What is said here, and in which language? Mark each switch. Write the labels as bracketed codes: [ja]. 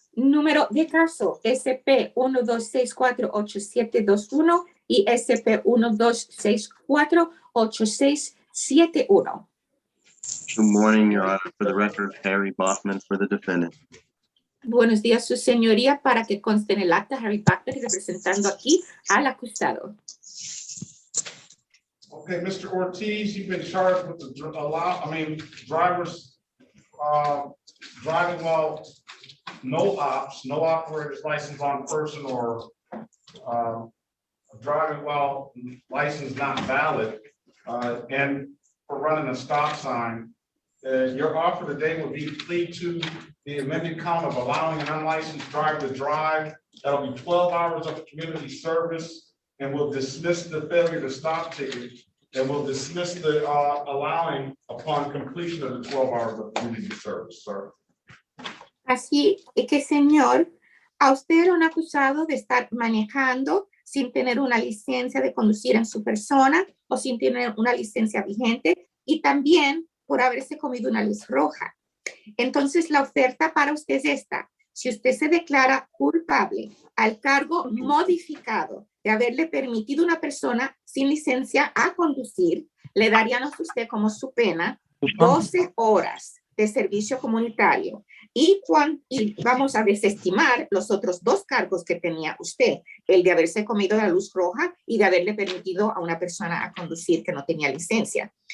[es] Número de caso SP-1264-8721 y SP-1264-8671. [en] Good morning, Your Honor. For the record, Harry Bachman for the defendant. [es] Buenos días, su señoría, para que conste en el acta Harry Bachman representando aquí al acusado. [en] Okay, Mr. Ortiz, you've been charged with drivers driving while no operator's license on person, or driving while license not valid, and for running a stop sign. Your offer today will be plea to the amended count of allowing an unlicensed driver to drive. That'll be 12 hours of community service, and we'll dismiss the failure to stop ticket, and we'll dismiss the allowing upon completion of the 12 hours of community service, sir. [es] Así que, señor, a usted era un acusado de estar manejando sin tener una licencia de conducir en su persona o sin tener una licencia vigente, y también por haberse comido una luz roja. Entonces, la oferta para usted es esta. Si usted se declara culpable al cargo modificado de haberle permitido a una persona sin licencia a conducir, le darían a usted como su pena 12 horas de servicio comunitario y vamos a desestimar los otros dos cargos que tenía usted, el de haberse comido la luz roja y de haberle permitido a una persona a conducir que no tenía licencia.